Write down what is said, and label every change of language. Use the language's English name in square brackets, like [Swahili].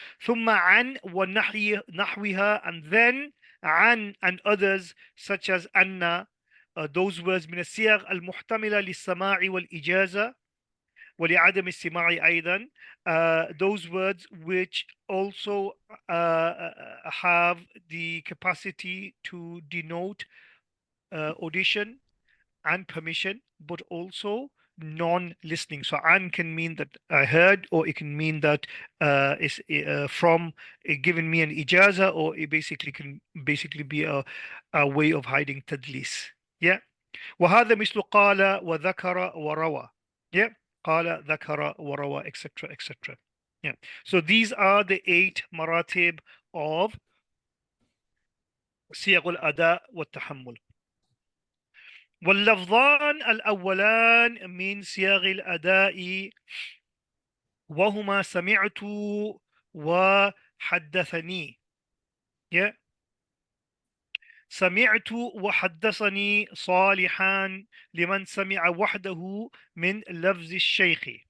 [Arabic] ثم عن ونحوها, [English] and then عن and others such as أن, those words [Arabic] من الصيغ المحتملة للسماع والإجازة ولعدم السماع أيضا, [English] those words which also have the capacity to denote audition and permission, but also non-listening. So an can mean that I heard, or it can mean that it's from giving me an ijaza, or it basically can be a way of hiding tadlis. [Arabic] Yeah. وهذا مثل قال وذكر وروى. Yeah. قال ذكر وروى, etc., etc. [English] Yeah. So these are the 8 maratib of [Arabic] صيغ الأداء والتحمل. واللفظان الأولان من صيغ الأداء وهما سمعت وحدثني. [English] Yeah. [Arabic] سمعت وحدثني صالحان لمن سمع وحده من لفظ الشيخ.